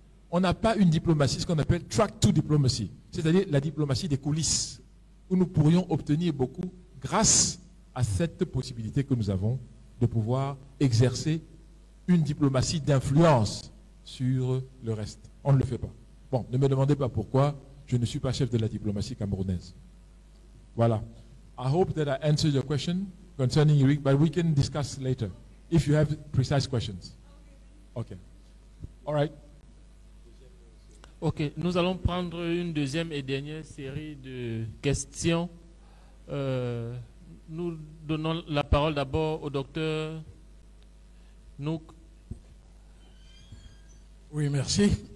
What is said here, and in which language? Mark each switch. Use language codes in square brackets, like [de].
[fr] On n'a pas une diplomatie, ce qu'on appelle [en] track to diplomacy, [fr] c'est-à-dire la diplomatie des coulisses, où nous pourrions obtenir beaucoup grâce à cette possibilité que nous avons de pouvoir exercer une diplomatie d'influence sur le reste. On ne le fait pas. Bon, ne me demandez pas pourquoi, je ne suis pas chef de la diplomatie camerounaise. Voilà. [en] I hope that I answered your question concerning IRIC, but we can discuss later if you have precise questions. Okay. All right. [fr] Ok, nous allons prendre une deuxième et dernière série de questions. Nous donnons la parole d'abord au docteur Nouk. Oui, merci.